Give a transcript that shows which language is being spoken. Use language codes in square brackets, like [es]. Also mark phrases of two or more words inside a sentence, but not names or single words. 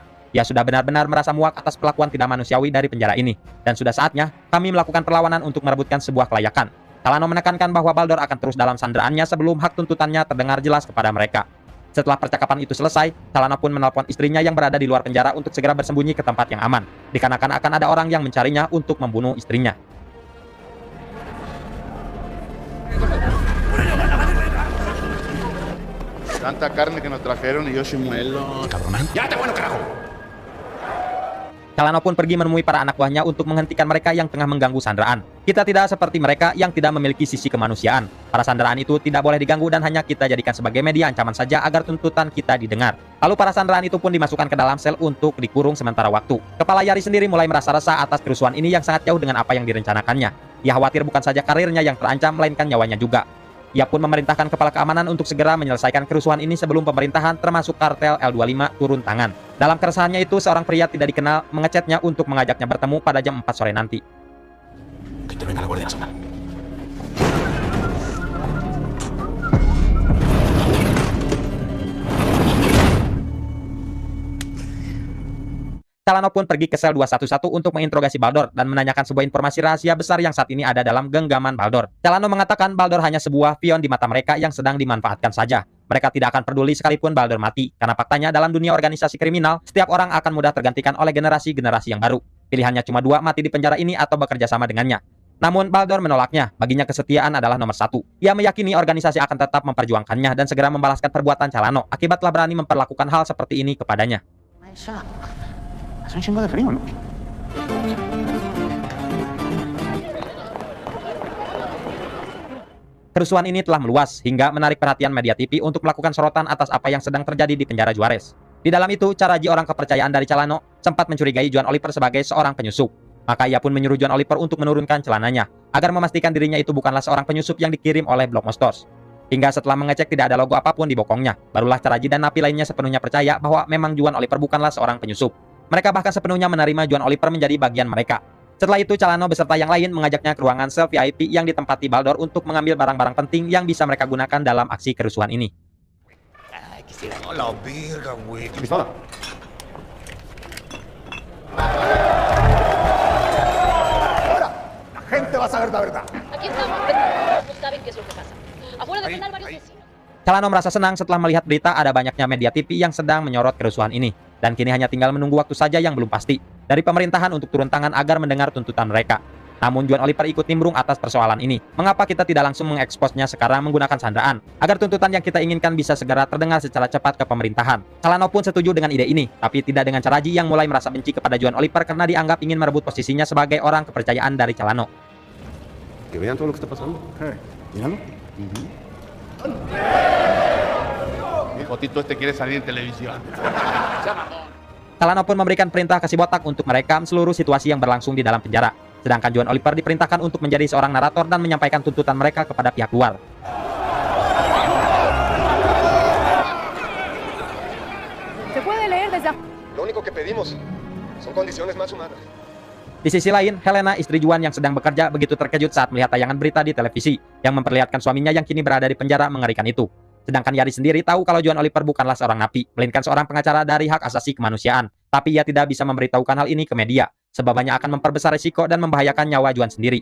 [id] Ia sudah benar-benar merasa muak atas perlakuan tidak manusiawi dari penjara ini dan sudah saatnya kami melakukan perlawanan untuk merebutkan sebuah kelayakan. Calano menekankan bahwa Baldor akan terus dalam sandraannya sebelum hak tuntutannya terdengar jelas kepada mereka. Setelah percakapan itu selesai, Calano pun menelpon istrinya yang berada di luar penjara untuk segera bersembunyi ke tempat yang aman, dikarenakan akan ada orang yang mencarinya untuk membunuh istrinya. [es] Tanta carne que nos trajeron y yo sin muelo. ¡Cabrón! ¡Ya te bueno, carajo! [id] Calano pun pergi menemui para anak buahnya untuk menghentikan mereka yang tengah mengganggu sandraan. Kita tidak seperti mereka yang tidak memiliki sisi kemanusiaan. Para sandraan itu tidak boleh diganggu dan hanya kita jadikan sebagai media ancaman saja agar tuntutan kita didengar. Lalu para sandraan itu pun dimasukkan ke dalam sel untuk dikurung sementara waktu. Kepala Yari sendiri mulai merasa resah atas kerusuhan ini yang sangat jauh dengan apa yang direncanakannya. Ia khawatir bukan saja karirnya yang terancam, melainkan nyawanya juga. Ia pun memerintahkan kepala keamanan untuk segera menyelesaikan kerusuhan ini sebelum pemerintahan termasuk kartel L25 turun tangan. Dalam keresahannya itu, seorang pria tidak dikenal mengechatnya untuk mengajaknya bertemu pada jam 4 sore nanti. [es] Que te venga la Guardia Nacional. [id] Calano pun pergi ke sel 211 untuk menginterogasi Baldor dan menanyakan sebuah informasi rahasia besar yang saat ini ada dalam genggaman Baldor. Calano mengatakan Baldor hanya sebuah pion di mata mereka yang sedang dimanfaatkan saja. Mereka tidak akan peduli sekalipun Baldor mati, karena faktanya dalam dunia organisasi kriminal, setiap orang akan mudah tergantikan oleh generasi-generasi yang baru. Pilihannya cuma dua, mati di penjara ini atau bekerja sama dengannya. Namun Baldor menolaknya, baginya kesetiaan adalah nomor satu. Ia meyakini organisasi akan tetap memperjuangkannya dan segera membalaskan perbuatan Calano, akibat telah berani memperlakukan hal seperti ini kepadanya. [es] Hace un chingo de frío, ¿no? [id] Kerusuhan ini telah meluas hingga menarik perhatian media TV untuk melakukan sorotan atas apa yang sedang terjadi di penjara Juarez. Di dalam itu, Caraji, orang kepercayaan dari Calano, sempat mencurigai Juan Oliver sebagai seorang penyusup. Maka ia pun menyuruh Juan Oliver untuk menurunkan celananya, agar memastikan dirinya itu bukanlah seorang penyusup yang dikirim oleh Blok Mostos. Hingga setelah mengecek tidak ada logo apapun di bokongnya, barulah Caraji dan napi lainnya sepenuhnya percaya bahwa memang Juan Oliver bukanlah seorang penyusup. Mereka bahkan sepenuhnya menerima Juan Oliver menjadi bagian mereka. Setelah itu, Calano beserta yang lain mengajaknya ke ruangan sel VIP yang ditempati Baldor untuk mengambil barang-barang penting yang bisa mereka gunakan dalam aksi kerusuhan ini. [es] ¡La verga, güey! Pistola. La gente va a saber la verdad. Aquí estamos, no saben qué es lo que pasa. Afuera del penal varios vecinos. [id] Calano merasa senang setelah melihat berita ada banyaknya media TV yang sedang menyorot kerusuhan ini. Dan kini hanya tinggal menunggu waktu saja yang belum pasti dari pemerintahan untuk turun tangan agar mendengar tuntutan mereka. Namun Juan Oliver ikut nimbrung atas persoalan ini. Mengapa kita tidak langsung mengeksposnya sekarang menggunakan sandraan, agar tuntutan yang kita inginkan bisa segera terdengar secara cepat ke pemerintahan. Calano pun setuju dengan ide ini, tapi tidak dengan Caraji yang mulai merasa benci kepada Juan Oliver karena dianggap ingin merebut posisinya sebagai orang kepercayaan dari Calano. [es] Que vean todo lo que está pasando. Míralo. Mi jotito este quiere salir en televisión. [id] Calano pun memberikan perintah ke si botak untuk merekam seluruh situasi yang berlangsung di dalam penjara. Sedangkan Juan Oliver diperintahkan untuk menjadi seorang narator dan menyampaikan tuntutan mereka kepada pihak luar. [es] Se puede leer desde Lo único que pedimos son condiciones más humanas. [id] Di sisi lain, Helena, istri Juan yang sedang bekerja, begitu terkejut saat melihat tayangan berita di televisi yang memperlihatkan suaminya yang kini berada di penjara mengerikan itu. Sedangkan Yari sendiri tahu kalau Juan Oliver bukanlah seorang napi, melainkan seorang pengacara dari hak asasi kemanusiaan. Tapi ia tidak bisa memberitahukan hal ini ke media, sebab hanya akan memperbesar risiko dan membahayakan nyawa Juan sendiri.